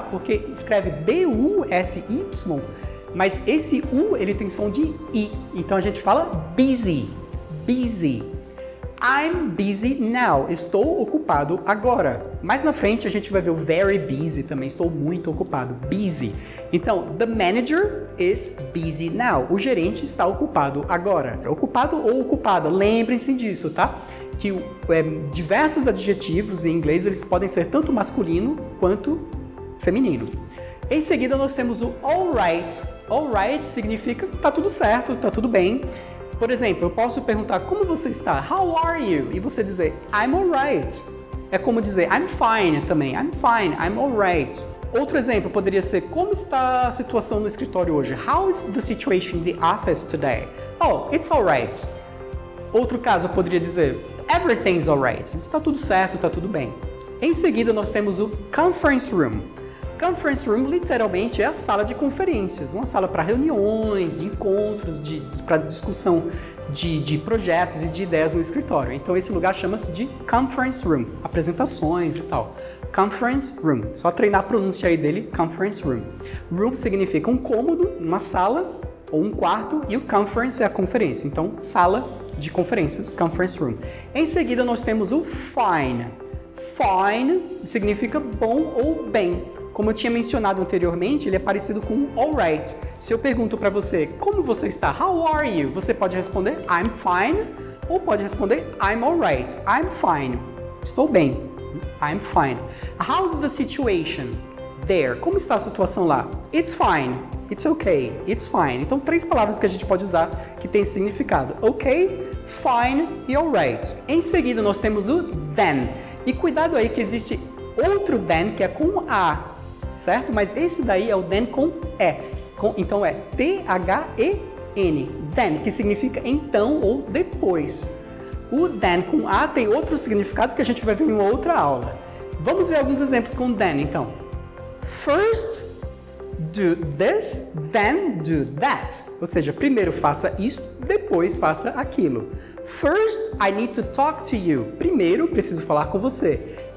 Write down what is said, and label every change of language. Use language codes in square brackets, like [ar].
[pt] Porque escreve B-U-S-Y, mas esse U, ele tem som de I. Então, a gente fala busy, busy. [en] I'm busy now. [pt] Estou ocupado agora. Mais na frente, a gente vai ver o very busy também. Estou muito ocupado. Busy. [en] Então, the manager is busy now. [pt] O gerente está ocupado agora. Ocupado ou ocupada. Lembrem-se disso, tá? Que diversos adjetivos em inglês eles podem ser tanto masculino quanto feminino. Em seguida nós temos o alright. Alright significa tá tudo certo, tá tudo bem. Por exemplo, eu posso perguntar como você está? [en] How are you? [pt] E você dizer [en] I'm alright. [pt] É como dizer [en] I'm fine também. I'm fine, I'm alright. [pt] Outro exemplo poderia ser como está a situação no escritório hoje? [en] How is the situation in the office today? Oh, it's alright. [pt] Outro caso eu poderia dizer [en] everything's alright. [pt] Está tudo certo, está tudo bem. Em seguida nós temos o conference room. Conference room literalmente é a sala de conferências, uma sala para reuniões, de encontros, para discussão de projetos e de ideias no escritório. Então esse lugar chama-se de conference room, apresentações e tal. Conference room, só treinar a pronúncia aí dele, conference room. Room significa um cômodo, uma sala ou um quarto e o conference é a conferência, então sala de conferências, conference room. Em seguida nós temos o fine. Fine significa bom ou bem. Como eu tinha mencionado anteriormente, ele é parecido com alright. Se eu pergunto para você, como você está? [en] How are you? [pt] Você pode responder [en] I'm fine [pt] ou pode responder [en] I'm alright. I'm fine. [pt] Estou bem. [en] I'm fine. How's the situation there? [pt] Como está a situação lá? [en] It's fine. It's okay. It's fine. [pt] Então, 3 palavras que a gente pode usar que tem significado. Ok, fine e alright. Em seguida, nós temos o then. E cuidado aí que existe outro then que é com A. Certo? Mas esse daí é o then com E. Então é T-H-E-N. Then, que significa então ou depois. O then com A tem outro significado que a gente vai ver em uma outra aula. Vamos ver alguns exemplos com then, então. [en] First, do this, then do that. [pt] Ou seja, primeiro faça isso, depois faça aquilo. [en] First, I need to talk to you. [pt] Primeiro, preciso falar com você.